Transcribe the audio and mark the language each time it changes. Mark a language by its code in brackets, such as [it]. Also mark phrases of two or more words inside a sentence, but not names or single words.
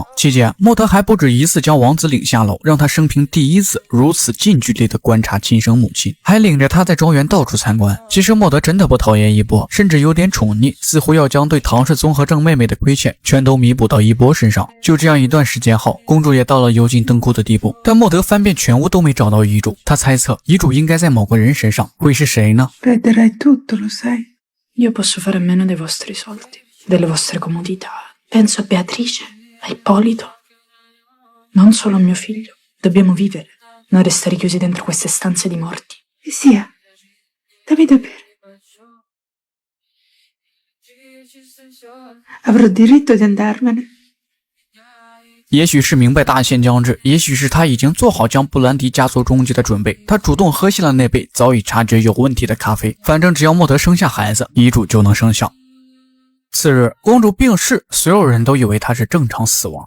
[zh] 期间，莫德还不止一次将王子领下楼，让他生平第一次如此近距离地观察亲生母亲，还领着他在庄园到处参观。其实莫德真的不讨厌一波，甚至有点宠溺，似乎要将对唐氏综合症妹妹的亏欠全都弥补到一波身上。就这样一段时间后，公主也到了油尽灯枯的地步，但莫德翻遍全屋都没找到遗嘱。他猜测遗嘱应该在某个人身上，会是谁呢？ [it] Perderai tutto, lo sai. Io posso fare a meno dei vostri soldi, delle vostre comodità. Penso a Beatrice, a Ippolito. Non solo a mio figlio. Dobbiamo vivere, non restare chiusi dentro queste stanze di morti. E sia, dammi da bere. Avrò diritto di andarmene. [zh] 也许是明白大限将至，也许是他已经做好将布兰迪家族终结的准备，他主动喝下了那杯早已察觉有问题的咖啡。反正只要莫德生下孩子，遗嘱就能生效。次日，公主病逝，所有人都以为她是正常死亡。